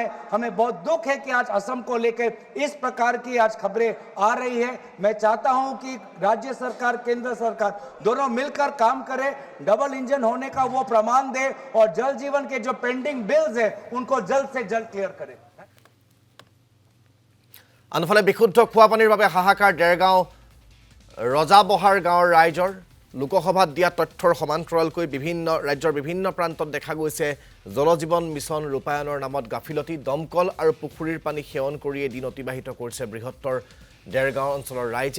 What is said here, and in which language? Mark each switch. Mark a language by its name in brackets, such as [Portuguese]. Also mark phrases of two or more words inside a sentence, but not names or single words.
[Hindi] हमें बहुत दुख है कि आज असम को लेकर इस प्रकार की आज खबरें आ रही है। मैं चाहता हूं कि राज्य सरकार केंद्र सरकार दोनों मिलकर काम करें, डबल इंजन होने का वो प्रमाण दे और जल जीवन के जो [English] pending bills [Hindi] है उनको जल्द से जल्द क्लियर करें। [Assamese] আনফালে বিশুদ্ধ খোৱা পানীৰ বাবে হাহাকাৰ ডেৰগাঁও ৰজাবহাৰ গাঁৱৰ ৰাইজৰ লোকসভাত দিয়া তথ্যৰ সমান্তৰালকৈ ৰাজ্যৰ বিভিন্ন প্ৰান্তত দেখা গৈছে জলজীৱন মিছন ৰূপায়ণৰ নামত গাফিলতি দমকল আৰু পুখুৰীৰ পানী সেৱন কৰিয়ে দিন অতিবাহিত কৰিছে বৃহত্তৰ ডেৰগাঁও অঞ্চলৰ ৰাইজে